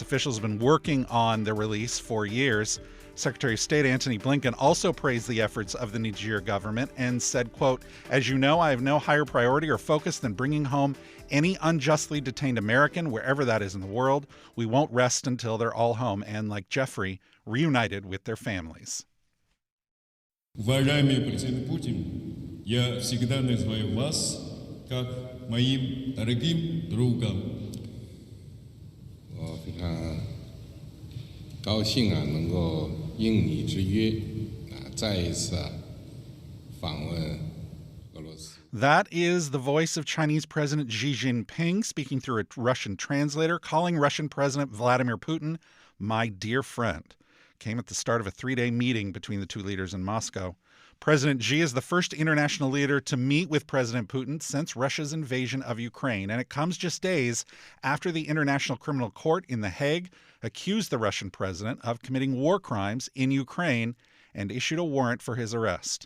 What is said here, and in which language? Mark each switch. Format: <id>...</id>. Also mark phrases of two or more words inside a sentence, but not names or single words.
<en>officials have been working on the release for years. Secretary of State Antony Blinken also praised the efforts of the Niger government and said, quote, "As you know, I have no higher priority or focus than bringing home any unjustly detained American, wherever that is in the world. We won't rest until they're all home and, like Jeffrey, reunited with their families."</en> <ru>Уважаемый президент Путин, я всегда называю вас как моим дорогим другом.</ru> <zh>我非常高兴能够应你之约再一次访问俄罗斯。</zh> <en>That is the voice of Chinese President Xi Jinping speaking through a Russian translator, calling Russian President Vladimir Putin "my dear friend." Came at the start of a 3-day meeting between the two leaders in Moscow. President Xi is the first international leader to meet with President Putin since Russia's invasion of Ukraine, and it comes just days after the International Criminal Court in The Hague accused the Russian president of committing war crimes in Ukraine and issued a warrant for his arrest.</en>